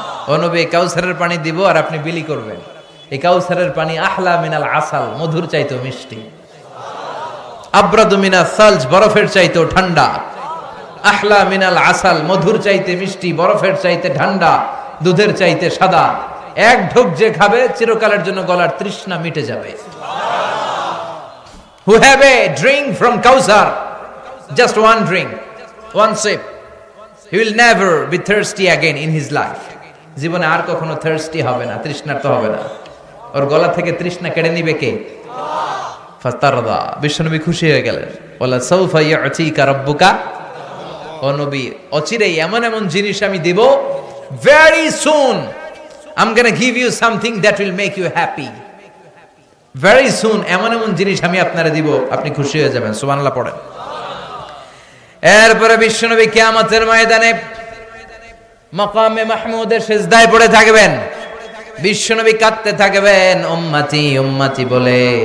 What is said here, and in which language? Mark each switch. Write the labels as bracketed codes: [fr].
[bn] ও নবী কাউসারের পানি দিব আর আপনি বিলি করবেন। এই কাউসারের পানি [ar] আহলা মিনাল আসাল, [bn] মধুর চাইতেও মিষ্টি। [ar] আবরাদু মিনাস সালজ, [bn] বরফের চাইতেও ঠান্ডা। [ar] আহলা মিনাল আসাল, [bn] মধুর চাইতে মিষ্টি, বরফের চাইতে ঠান্ডা, দুধের চাইতে সাদা। এক ঢোক যে খাবে চিরকালের জন্য গলার তৃষ্ণা মিটে যাবে। [en] Who have a drink from Kausar, just one drink, one sip, he will never be thirsty again in his life. [bn] জীবনে আর কখনো thirsty হবে না, তৃষ্ণার্ত হবে না। ওর গলা থেকে তৃষ্ণা কেড়ে নিবে কে? ফাতারদা, বিশ্বনবী খুশি হয়ে গেলেন। [ar] ওয়ালা সাউফা ইয়াতিকা রাব্বুকা, [bn] ও নবী অচিরেই এমন এমন জিনিস আমি দিব, [en] very soon I'm going to give you something that will make you happy. Very soon [bn] এমন এমন জিনিস আমি আপনারে দিব, আপনি খুশি হয়ে যাবেন। সুবহানাল্লাহ পড়েন। এরপরে বিশ্বনবী কিয়ামতের ময়দানে মাকামে মাহমুদের সিজদায় পড়ে থাকবেন। বিশ্বনবী কাঁদতে থাকবেন উম্মতি উম্মতি বলে।